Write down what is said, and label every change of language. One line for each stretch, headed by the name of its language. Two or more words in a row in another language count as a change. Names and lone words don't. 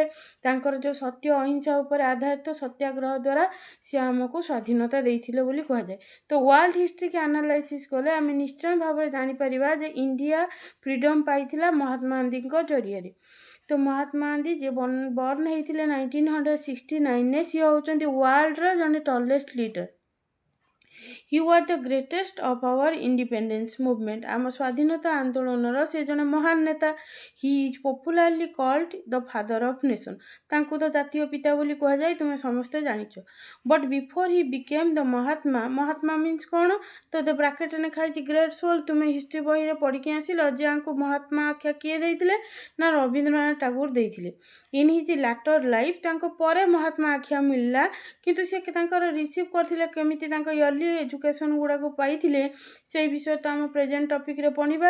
Odia: ତାଙ୍କର ଯେଉଁ ସତ୍ୟ ଅହିଂସା ଉପରେ ଆଧାରିତ ସତ୍ୟାଗ୍ରହ ଦ୍ୱାରା ସିଏ ଆମକୁ ସ୍ୱାଧୀନତା ଦେଇଥିଲେ ବୋଲି କୁହାଯାଏ। ତ
English: world historyki analysis
Odia: କଲେ ଆମେ ନିଶ୍ଚୟ ଭାବରେ ଜାଣିପାରିବା ଯେ ଇଣ୍ଡିଆ ଫ୍ରିଡ଼ମ୍ ପାଇଥିଲା ମହାତ୍ମା ଗାନ୍ଧୀଙ୍କ ଜରିଆରେ। ତ ମହାତ୍ମା ଗାନ୍ଧୀ ଯିଏ ବର୍ନ ହେଇଥିଲେ 1969ରେ, ସିଏ ହେଉଛନ୍ତି ୱାର୍ଲଡର ଜଣେ
English: tallest leader. He was the greatest of our independence movement.
Odia: ଆମ ସ୍ୱାଧୀନତା ଆନ୍ଦୋଳନର ସେ ଜଣେ ମହାନ ନେତା।
English: He is popularly called the father of nation.
Odia: ତାଙ୍କୁ ତ ଜାତୀୟ ପିତା ବୋଲି କୁହାଯାଏ, ତୁମେ ସମସ୍ତେ ଜାଣିଛ।
English: But before he became the Mahatma means
Odia: କ'ଣ ତ ବ୍ରାକେଟରେ ଲେଖା ହେଇଛି
English: great soul.
Odia: ତୁମେ ହିଷ୍ଟ୍ରି ବହିରେ ପଢ଼ିକି ଆସିଲ ଯେ ଆଙ୍କୁ ମହାତ୍ମା ଆଖ୍ୟା କିଏ ଦେଇଥିଲେ ନା ରବୀନ୍ଦ୍ରନାଥ ଟାଗୋର ଦେଇଥିଲେ।
English: in his later life
Odia: ତାଙ୍କ ପରେ ମହାତ୍ମା ଆଖ୍ୟା ମିଳିଲା, କିନ୍ତୁ ସେ ତାଙ୍କର ରିସିଭ୍ କରିଥିଲେ କେମିତି ତାଙ୍କ
English: early education
Odia: ଗୁଡ଼ାକୁ ପାଇଥିଲେ ସେଇ ବିଷୟ ତ ଆମ
English: present topicre
Odia: ପଢ଼ିବା।